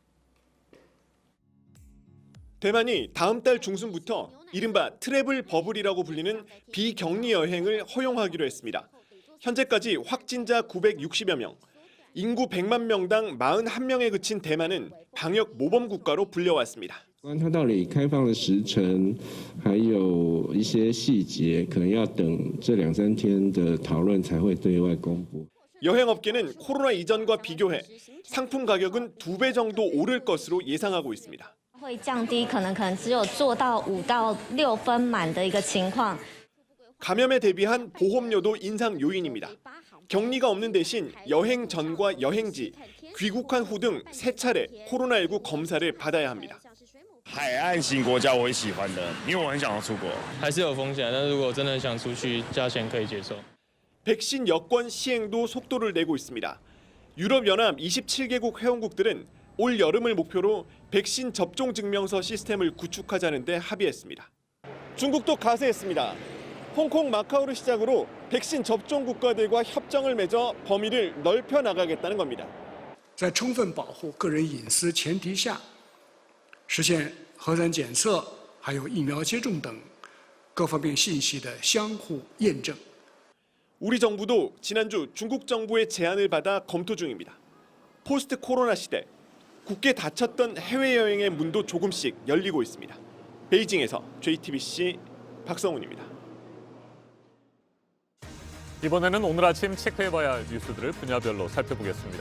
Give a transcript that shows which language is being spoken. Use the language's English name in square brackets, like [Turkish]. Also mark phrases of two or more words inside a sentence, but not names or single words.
[Korean] 대만이 다음 달 중순부터 이른바 트래블 버블이라고 불리는 비격리 여행을 허용하기로 했습니다. 현재까지 확진자 960여 명, 인구 100만 명당 41명에 그친 대만은 방역 모범 국가로 불려왔습니다. [Chinese] 关它到底开放的时程，还有一些细节，可能要等这2-3天的讨论才会对外公布。 [Korean] 여행업계는 코로나 이전과 비교해 상품 가격은 2배 정도 오를 것으로 예상하고 있습니다. [Chinese] 会降低可能只有做到5到6分满的一个情况。 [Korean] 감염에 대비한 보험료도 인상 요인입니다. 격리가 없는 대신 여행 전과 여행지, 귀국한 후 등 3차례 코로나19 검사를 받아야 합니다. [Chinese] 海岸型国家我会喜欢的，因为我很想要出国。还是有风险，但如果真的想出去，价钱可以接受。 [Korean] 백신 여권 시행도 속도를 내고 있습니다. 유럽연합 27개국 회원국들은 올 여름을 목표로 백신 접종 증명서 시스템을 구축하자는 데 합의했습니다. 중국도 가세했습니다. 홍콩, 마카오를 시작으로 백신 접종 국가들과 협정을 맺어 범위를 넓혀 나가겠다는 겁니다. [Chinese] 在充分保护个人隐私前提下，实现核酸检测还有疫苗接种等各方面信息的相互验证。 [Korean] 우리 정부도 지난주 중국 정부의 제안을 받아 검토 중입니다. 포스트 코로나 시대, 굳게 닫혔던 해외여행의 문도 조금씩 열리고 있습니다. 베이징에서 JTBC 박성훈입니다. 이번에는 오늘 아침 체크해봐야 할 뉴스들을 분야별로 살펴보겠습니다.